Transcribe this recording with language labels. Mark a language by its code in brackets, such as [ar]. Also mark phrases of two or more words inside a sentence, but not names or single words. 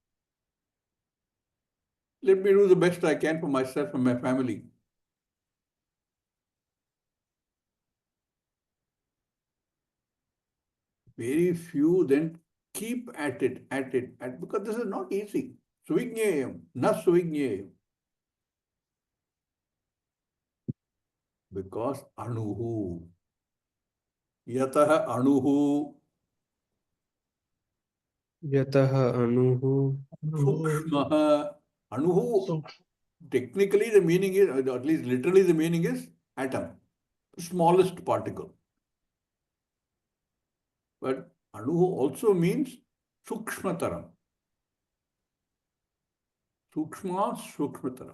[en] Let me do the best I can for myself and my family. Very few then keep at it, because this is not easy. [sa] सुविज्ञेयम्, न सुविज्ञेयम्. [en] Because anuhu. [sa] यतः अणुः. यतः अणुः. सूक्ष्मः। अणुः. [en] Technically, the meaning is, or at least literally, the meaning is atom, smallest particle. But anuhu also means sukshmataram. [sa] सूक्ष्म, सूक्ष्मतरम्.